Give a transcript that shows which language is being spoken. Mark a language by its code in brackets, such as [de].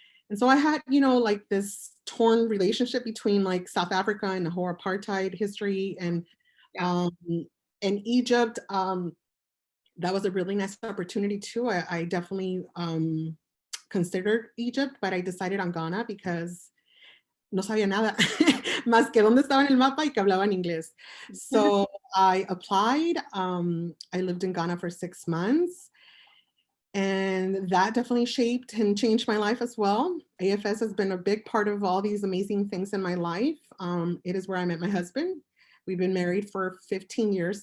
[en] And so I had, like, this torn relationship between like South Africa and the whole apartheid history, and yeah. um, and Egypt. That was a really nice opportunity too. I definitely considered Egypt, but I decided on Ghana because [es] no sabía nada, más que dónde estaba en el mapa y que hablaban inglés. [en] So I applied. I lived in Ghana for 6 months. And that definitely shaped and changed my life as well. AFS has been a big part of all these amazing things in my life. It is where I met my husband. We've been married for 15 years.